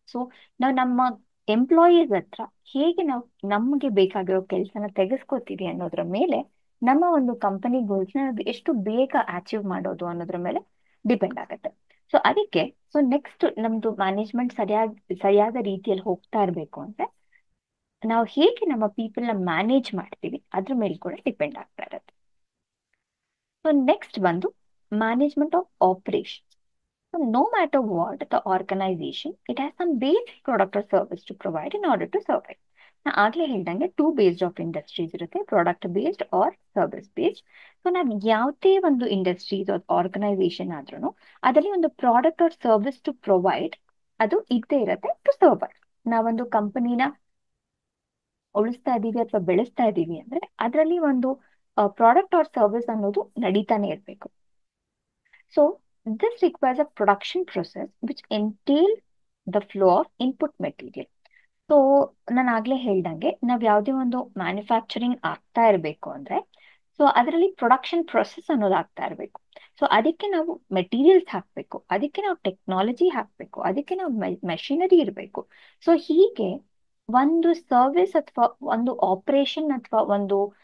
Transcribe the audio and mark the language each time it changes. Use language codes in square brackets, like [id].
[kn] So ನಾವು ನಮ್ಮ employees ಹತ್ರ ಹೇಗೆ ನಾವು ನಮಗೆ ಬೇಕಾಗಿರೋ ಕೆಲಸನ ತೆಗೆಸ್ಕೋತೀವಿ ಅನ್ನೋದ್ರ ಮೇಲೆ ನಮ್ಮ ಒಂದು ಕಂಪನಿ ಗೋಲ್ಸ್ನ ಎಷ್ಟು ಬೇಗ ಅಚೀವ್ ಮಾಡೋದು ಅನ್ನೋದ್ರ ಮೇಲೆ ಡಿಪೆಂಡ್ ಆಗುತ್ತೆ. ಸೊ ಅದಕ್ಕೆ ಸೊ ನೆಕ್ಸ್ಟ್ ನಮ್ದು ಮ್ಯಾನೇಜ್ಮೆಂಟ್ ಸರಿಯಾದ ರೀತಿಯಲ್ಲಿ ಹೋಗ್ತಾ ಇರಬೇಕು ಅಂದ್ರೆ ನಾವು ಹೇಗೆ ನಮ್ಮ ಪೀಪಲ್ ನ ಮ್ಯಾನೇಜ್ ಮಾಡ್ತೀವಿ ಅದ್ರ ಮೇಲೆ ಕೂಡ ಡಿಪೆಂಡ್ ಆಗ್ತಾ ಇರುತ್ತೆ. ಸೊ ನೆಕ್ಸ್ಟ್ ಬಂದು [en] Management of operation. So no matter what the organization, it has some basic product or service to provide in order to survive. [kn] ನಾ ಆಗ್ಲೇ ಹೇಳ್ದಂಗೆ 2 ಬೇಸ್ಡ್ ಆಫ್ ಇಂಡಸ್ಟ್ರೀಸ್ ಇರುತ್ತೆ, product based R service based. So ನಾವು ಯಾವುದೇ ಒಂದು industries organisation ಆದ್ರೂ ಅದರಲ್ಲಿ ಒಂದು [en] product or service to provide [kn] ಅದು ಇದ್ದೇ ಇರುತ್ತೆ ಟು ಸರ್ವೈವ್. ನಾವೊಂದು ಕಂಪನಿನ ಉಳಿಸ್ತಾ ಇದ್ದೀವಿ ಅಥವಾ ಬೆಳೆಸ್ತಾ ಇದ್ದೀವಿ ಅಂದ್ರೆ ಅದರಲ್ಲಿ ಒಂದು ಪ್ರಾಡಕ್ಟ್ ಆರ್ ಸರ್ವಿಸ್ ಅನ್ನೋದು ನಡೀತಾನೆ ಇರಬೇಕು. [en] So this requires a production process which entail the flow of input material. [kn] So ನಾನು ಆಗ್ಲೇ ಹೇಳ್ದಂಗೆ ನಾವ್ ಯಾವುದೇ ಒಂದು ಮ್ಯಾನುಫ್ಯಾಕ್ಚರಿಂಗ್ ಆಗ್ತಾ ಇರಬೇಕು ಅಂದ್ರೆ ಸೊ ಅದರಲ್ಲಿ ಪ್ರೊಡಕ್ಷನ್ ಪ್ರೊಸೆಸ್ ಅನ್ನೋದು ಆಗ್ತಾ ಇರಬೇಕು. ಸೊ ಅದಕ್ಕೆ ನಾವು ಮೆಟೀರಿಯಲ್ಸ್ ಹಾಕ್ಬೇಕು, ಅದಕ್ಕೆ ನಾವು ಟೆಕ್ನಾಲಜಿ ಹಾಕ್ಬೇಕು, ಅದಕ್ಕೆ ನಾವು ಮೆಷಿನರಿ ಇರಬೇಕು. ಸೊ ಹೀಗೆ ಒಂದು ಸರ್ವಿಸ್ ಅಥವಾ ಒಂದು ಆಪರೇಷನ್ ಅಥವಾ ಒಂದು